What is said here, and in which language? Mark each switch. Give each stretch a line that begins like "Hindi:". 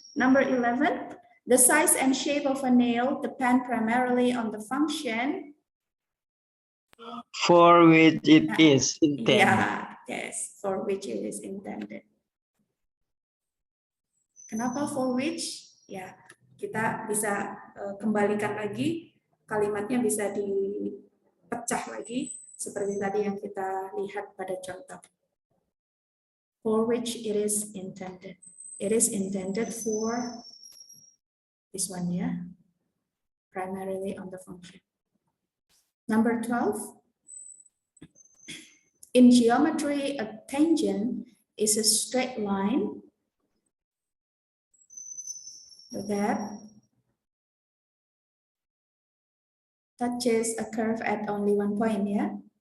English: Number 11, the size and shape of a nail depend primarily on the function For which it is intended. Yeah, yes, for which it is intended. Kenapa for which?
Indonesian: Ya, kita bisa kembalikan lagi, kalimatnya bisa dipecah lagi, seperti tadi yang kita lihat pada contoh.
English: For which it is intended. It is intended for this one, yeah, primarily on the function. Number 12. In geometry, a tangent is a straight line that touches a curve at only one point, yeah?